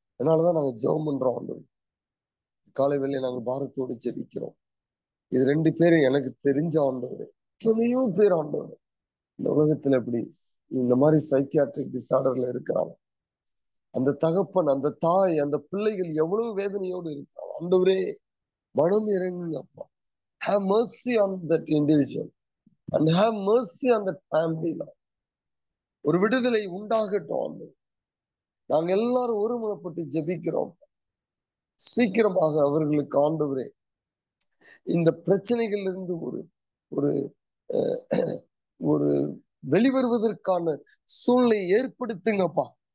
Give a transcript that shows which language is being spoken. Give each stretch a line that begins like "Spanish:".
Tamil: அதனாலதான் நாங்க ஜெபம் பண்றோம் ஆண்டவர். காலை வேளையில நாங்க பாரத்தோடு ஜெபிக்கிறோம். இது 2 பேரும் எனக்கு தெரிஞ்ச ஆண்டவர். எத்தனையோ பேர் ஆண்டவர் இந்த உலகத்துல எப்படி இந்த மாதிரி சைக்கியாட்ரிக் டிசார்டர்ல இருக்கிறாங்க. அந்த தகப்பன், அந்த தாய், அந்த பிள்ளைகள் எவ்வளவு வேதனையோடு இருக்கிறாங்க. ஆண்டவரே மனம் இறங்குங்க அப்பா.
English: Have mercy on that individual and have mercy on that family.
Tamil: ஒரு விடுதலை உண்டாகட்டும் ஆண்டவர். நாங்க எல்லாரும் ஒருமுகப்பட்டு ஜெபிக்கிறோம். சீக்கிரமாக அவர்களுக்கு ஆண்டவரே இந்த பிரச்சனைகள்ல இருந்து ஒரு ஒரு ஒரு வெளிவருவதற்கான சூழ்நிலை ஏற்படுத்துங்கப்பா.